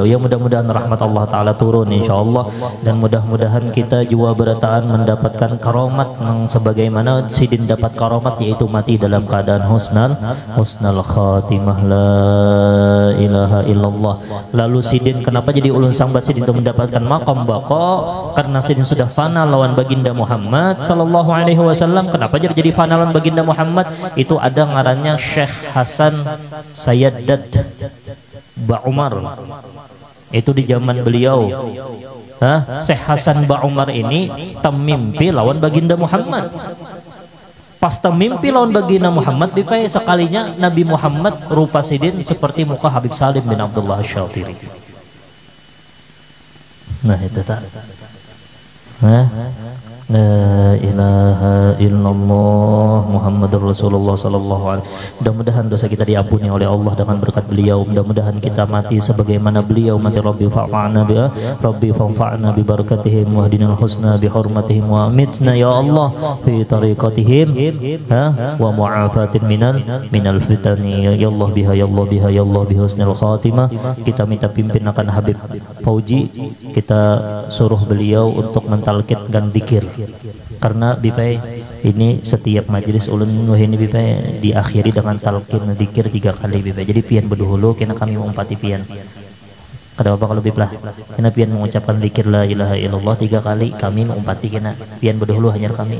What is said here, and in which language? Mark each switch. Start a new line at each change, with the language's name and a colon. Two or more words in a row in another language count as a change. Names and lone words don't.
Banjar: Ya mudah-mudahan rahmat Allah Ta'ala turun insyaallah, dan mudah-mudahan kita juga berataan mendapatkan karomat yang sebagaimana Sidin dapat karomat, yaitu mati dalam keadaan
Arabic: حسن الخاتمة، لا إله إلا الله.
Banjar: Lalu Sidin kenapa jadi ulun sambat Sidin itu mendapatkan maqam baqa? Karena Sidin sudah fana lawan baginda Muhammad
Arabic: صلى الله عليه وسلم.
Banjar: Kenapa jadi fana lawan baginda Muhammad? Itu ada ngarannya Syekh Hasan Sayyadat Ba Umar. Itu di zaman beliau. Syekh Hasan Ba Umar ini temimpi lawan baginda Muhammad. Pas temimpi lawan baginda Muhammad, bipai sekalinya Nabi Muhammad rupa Sidin seperti muka Habib Salim bin Abdullah Syatiri. Nah itu tak.
Arabic: لا إله إلا الله محمد رسول الله صلى الله عليه.
Banjar: Mudah-mudahan dosa kita diampuni oleh Allah dengan berkat beliau. Mudah-mudahan kita mati sebagaimana beliau mati.
Arabic: رب فانفعنا ببركتهم واهدنا الحسنى بحرمتهم وأمتنا يا الله في طريقتهم ومعافاة من الفتن يا الله بها يا الله بها يا الله بحسن الخاتمة.
Banjar: Kita minta pimpin akan Habib Fauji, kita suruh beliau untuk mentalkinkan zikir. Karena bipai ini setiap majelis ulun ini bipai diakhiri dengan talqin zikir 3 kali bipai. Jadi pian berdahulu kena kami mengumpati pian. Kada apa kalau biplah kena pian mengucapkan zikir
Arabic: لا إله إلا الله
Banjar: 3 kali, kami mengumpati kena pian berdahulu hanya kami.